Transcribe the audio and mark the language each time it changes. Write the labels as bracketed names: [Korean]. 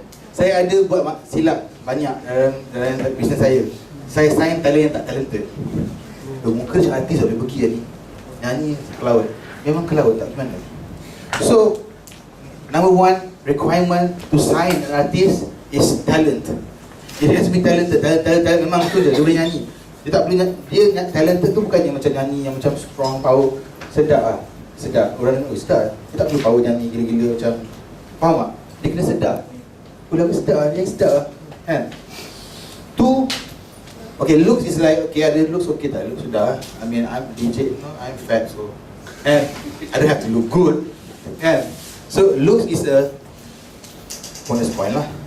[Malay] Saya ada buat silap banyak dalam bisnes saya. Saya sign talent yang tak talented. Muka macam artis boleh pergi ni, nyanyi ke laut. Memang ke laut tak gimana. [English] So number one requirement to sign an artist is talent. Dia has to be talented. [Malay] Talent memang tu je, dia boleh nyanyi. Dia tak boleh dia talented tu bukannya macam nyanyi yang macam strong power, sedap. Orang sedap. Dia tak perlu power nyanyi gila-gila macam, faham tak? Dia kena sedap. Lagu sedap, dia sedap kan. [English] Tu okay, looks is like, okay, ada looks okay tak? Looks sudah. I mean, I'm DJ, I'm fat, so I don't have to look good kan. So looks is a bonus point lah.